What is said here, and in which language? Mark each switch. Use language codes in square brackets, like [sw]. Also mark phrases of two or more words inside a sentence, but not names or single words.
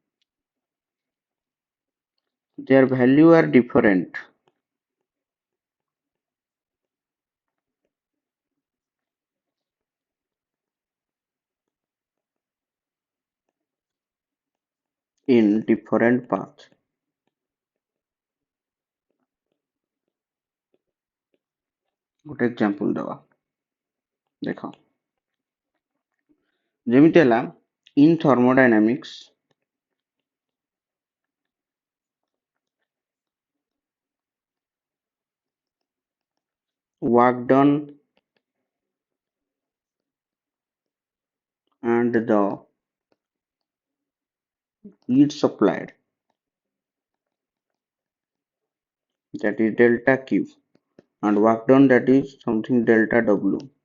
[en] Their value are different in different paths. [or] ଗୋଟେ example ଦେବା ଦେଖ ଯେମିତି ହେଲା [en] in thermodynamics work done and the heat supplied, that is delta Q, and work done, that is something delta W.